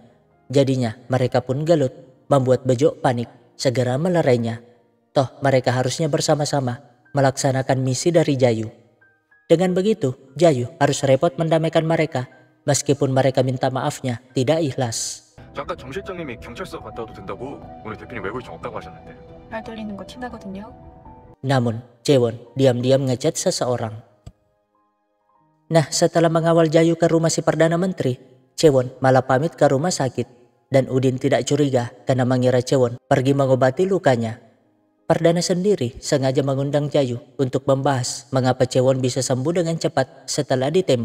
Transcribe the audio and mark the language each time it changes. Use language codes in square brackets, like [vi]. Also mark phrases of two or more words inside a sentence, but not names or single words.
[id] Jadinya mereka pun gelut, membuat Bejo panik, segera melerainya. Toh mereka harusnya bersama-sama melaksanakan misi dari Jayu. Dengan begitu, Jayu harus repot mendamaikan mereka, meskipun mereka minta maafnya tidak ikhlas. [ko] 잠깐 정 실장님이 경찰서 갔다 와도 된다고 오늘 대표님 외부 일정 없다고 하셨는데. 말 돌리는 거 티나거든요. [id] Namun, Cewon diam-diam ngechat seseorang. Nah, setelah mengawal Jayu ke rumah si Perdana Menteri, Cewon malah pamit ke rumah sakit. Dan Udin tidak curiga karena mengira Cewon pergi mengobati lukanya. Perdana sendiri sengaja mengundang Jayu untuk membahas mengapa Cewon bisa sembuh dengan cepat setelah ditembak.